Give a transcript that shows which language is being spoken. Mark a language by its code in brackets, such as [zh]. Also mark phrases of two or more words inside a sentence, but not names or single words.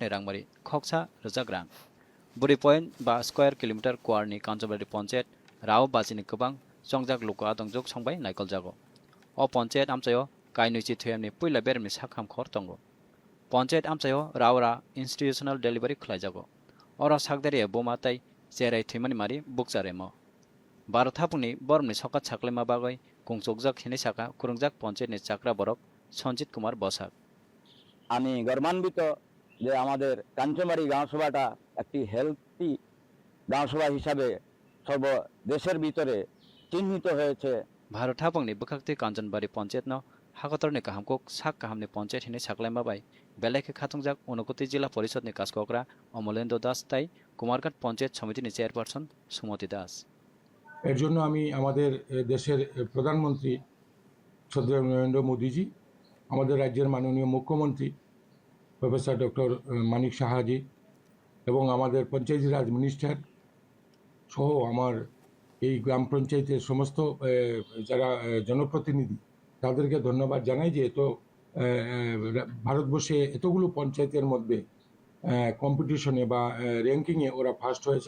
[trp] नि रांगमारी खक्सा रजाक रां बुरी पॉइंट बा [en] square kilometer [trp] क्वारनि काञ्चनबारी पञ्चायत राव बाजिनि गोबां चंजाक लुका दंजोक संबाय नायकल जागो अ पञ्चायत आमचायो काइनुचि थुयामनि पुइला बेरमनि साखाम खर दंगो पञ्चायत आमचायो रावरा [en] institutional delivery [trp] खुलाय जागो अर सागदारि बोमाताय जेराय थैमानि मारि बुकजारेमो भारत हापुनि बरमनि सकात साक्लेमा बागै गंचकजाक हिनै साका कुरुंजाक पञ्चायतनि चाकरा बरक सञ्जित कुमार बसाक [bn] আমি গর্বান্বিত যে আমাদের কাঞ্চনবাড়ি গাঁওসভাটা একটি হেলথি গাঁওসভা হিসাবে সর্ব দেশের ভিতরে চিহ্নিত হয়েছে [trp] भारत हापुंनि बखाक्ति काञ्चनबारी पञ्चायत न हाकतरनि काहामकोक साक काहामनि पञ्चायत हिनै साक्लेमा बाय बेलायखे खातुंजाक उनकोति जिल्ला परिषदनि कासकग्रा अमलेन्द्र दास ताई कुमारघाट पञ्चायत समितिनि चेयरपारसन सुमति दास [bn] এর জন্য আমি আমাদের দেশের প্রধানমন্ত্রী শ্রদ্ধেয় নরেন্দ্র মোদীজি আমাদের রাজ্যের মাননীয় মুখ্যমন্ত্রী প্রফেসর ডক্টর মানিক সাহাজি এবং আমাদের পঞ্চায়েতি রাজ মিনিস্টার সহ আমার এই গ্রাম পঞ্চায়েতের সমস্ত যারা জনপ্রতিনিধি তাদেরকে ধন্যবাদ জানাই যে এত ভারতবর্ষে এতগুলো পঞ্চায়েতের মধ্যে কম্পিটিশনে বা র্যাঙ্কিংয়ে ওরা ফার্স্ট হয়েছেন।